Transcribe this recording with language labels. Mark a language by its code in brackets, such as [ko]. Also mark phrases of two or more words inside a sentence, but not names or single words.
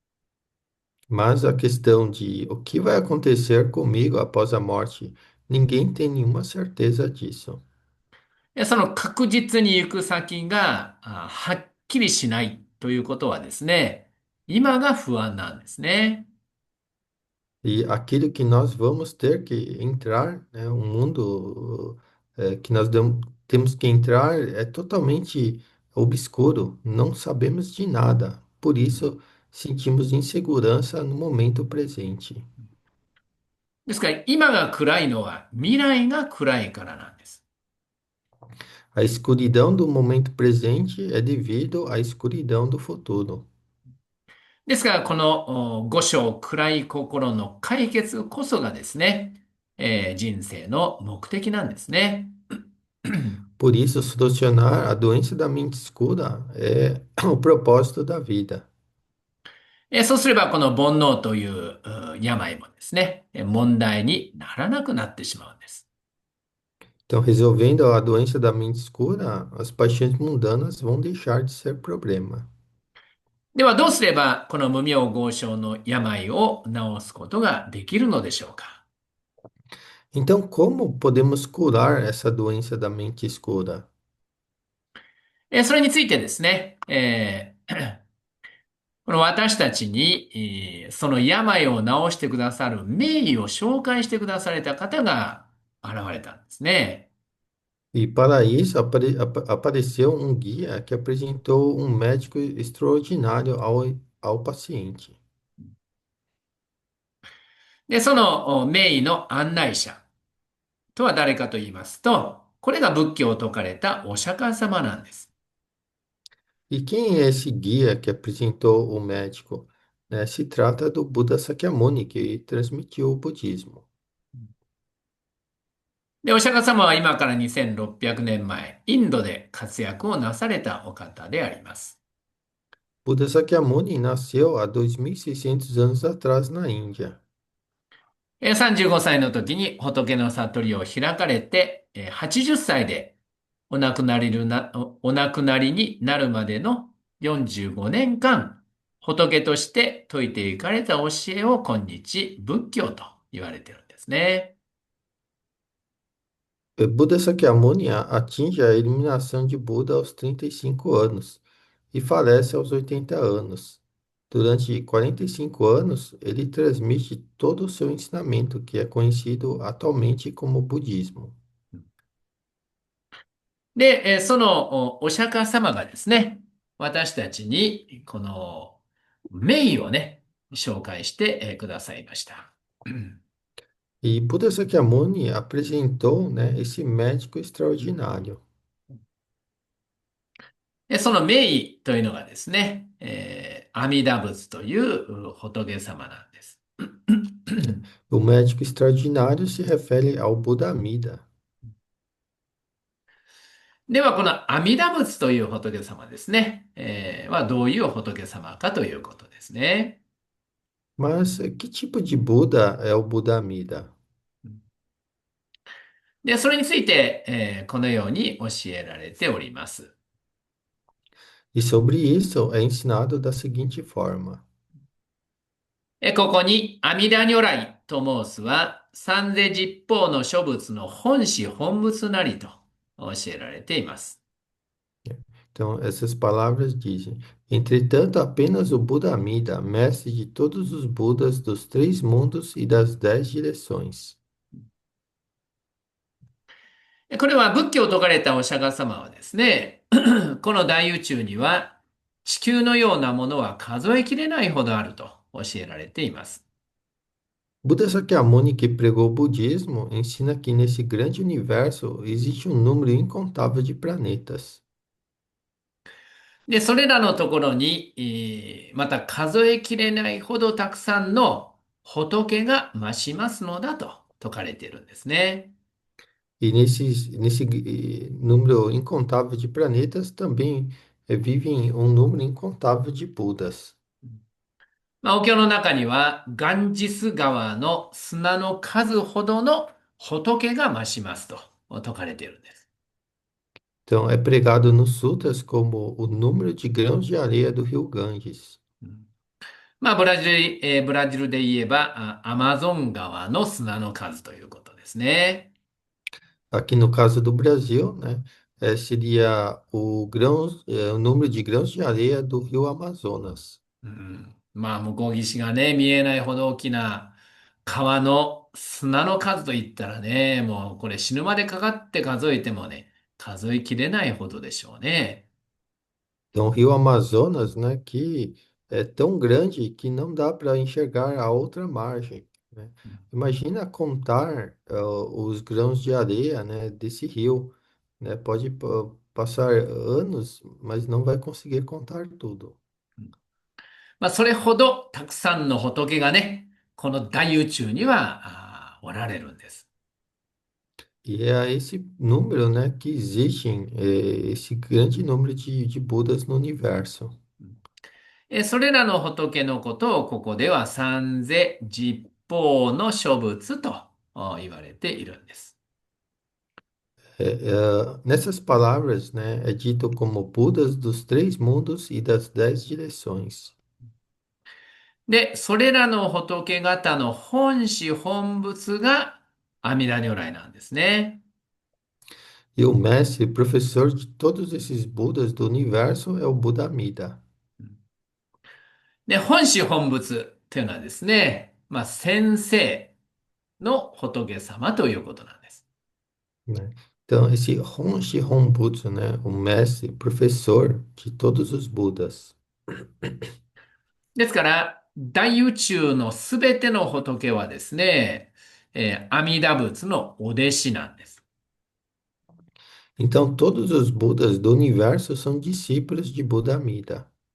[pt] Mas a questão de o que vai acontecer comigo após a morte, ninguém tem nenhuma certeza disso. [ja] その確実に行く先がはっきりしないということはですね、今が不安なんですね。 [pt] E aquilo que nós vamos ter que entrar, né, um mundo que temos que entrar é totalmente obscuro, não sabemos de nada. Por isso, sentimos insegurança no momento presente. [ja] ですから今が暗いのは未来が暗いからなんです。 [pt] A escuridão do momento presente é devido à escuridão do futuro. [ja] ですからこの五章暗い心の解決こそがですね、人生の目的なんですね。 [pt] Por isso, solucionar a doença da mente escura é o propósito da vida. [ja] そうすればこの煩悩という病もですね、問題にならなくなってしまうんです。 [pt] Então, resolvendo a doença da mente escura, as paixões mundanas vão deixar de ser problema. [ja] ではどうすればこの無病豪症の病を治すことができるのでしょうか。 [pt] Então, como podemos curar essa doença da mente escura? [ja] それについてですね、この私たちに、その病を治してくださる名医を紹介してくだされた方が現れたんですね。 [pt] E para isso apareceu um guia que apresentou um médico extraordinário ao paciente. [ja] で、その名医の案内者とは誰かと言いますと、これが仏教を説かれたお釈迦様なんです。 [pt] E quem é esse guia que apresentou o médico? Né, se trata do Buda Sakyamuni, que transmitiu o budismo. [ja] で、お釈迦様は今から2600年前、インドで活躍をなされたお方であります。 [pt] Buda Sakyamuni nasceu há 2.600 anos atrás na Índia. [ja] 35 歳の時に仏の悟りを開かれて、80歳でお亡くなりになるまでの45年間、 仏として説いていかれた教えを今日仏教と言われているんですね。 [pt] Buda Sakyamuni atinge a iluminação de Buda aos 35 anos e falece aos 80 anos. Durante 45 anos, ele transmite todo o seu ensinamento, que é conhecido atualmente como budismo. [ja] で、そのお釈迦様がですね、私たちにこの名をね、紹介してくださいました。 [pt] E Buda Sakyamuni apresentou, né, esse médico extraordinário. [ja] で、その名というのがですね、阿弥陀仏という仏様なんです。 [pt] Né? O médico extraordinário se refere ao Buda Amida. [ja] では、この阿弥陀仏という仏様ですね、はどういう仏様かということですね。 [pt] Mas que tipo de Buda é o Buda Amida? [ja] で、それについて、このように教えられております。 [pt] E sobre isso é ensinado da seguinte forma. [ja] ここに阿弥陀如来と申すは、三世十方の諸仏の本師本仏なりと教えられています。 [pt] Então, essas palavras dizem: Entretanto, apenas o Buda Amida, mestre de todos os Budas dos três mundos e das 10 direções. [ja] これは仏教を説かれたお釈迦様はですね、この大宇宙には地球のようなものは数えきれないほどあると教えられています。 [pt] Buda Sakyamuni, que pregou o budismo, ensina que nesse grande universo existe um número incontável de planetas. [ja] で、それらのところに、また数えきれないほどたくさんの仏が増しますのだと説かれているんですね。 [pt] E nesse número incontável de planetas também vivem um número incontável de Budas. [ja] お経の中には、ガンジス川の砂の数ほどの仏が増しますと説かれているんです。 [pt] Então, é pregado nos sutras como o número de grãos de areia do rio Ganges. [ja] ブラジルで言えば、アマゾン川の砂の数ということですね。 [pt] Aqui no caso do Brasil, né, seria o número de grãos de areia do rio Amazonas. [ja] 向こう岸がね、見えないほど大きな川の砂の数といったらね、もうこれ死ぬまでかかって数えてもね、数えきれないほどでしょうね。 [pt] Então, o rio Amazonas, né, que é tão grande que não dá para enxergar a outra margem, né? Imagina contar os grãos de areia, né, desse rio, né? Pode passar anos, mas não vai conseguir contar tudo. [ja] それほどたくさんの仏がね、この大宇宙にはおられるんです。 [pt] E é a esse número, né, que existem esse grande número de Budas no universo. [ja] それらの仏のことをここでは三世十方の諸仏と言われているんです。 [pt] Nessas palavras, né, é dito como Budas dos três mundos e das 10 direções. [ja] で、それらの仏方の本師本仏が阿弥陀如来なんですね。 [pt] E o mestre, professor de todos esses Budas do universo é o Buda Amida. [ja] で、本師本仏というのはですね、先生の仏様ということなんです。 [pt] Né? Então, esse [ja] 本師本仏, [pt] né, o mestre, professor de todos os Budas. [ja] ですから、大宇宙のすべての仏はですね、阿弥陀仏のお弟子なんです。 [pt] Então, todos os Budas do universo são discípulos de Buda Amida.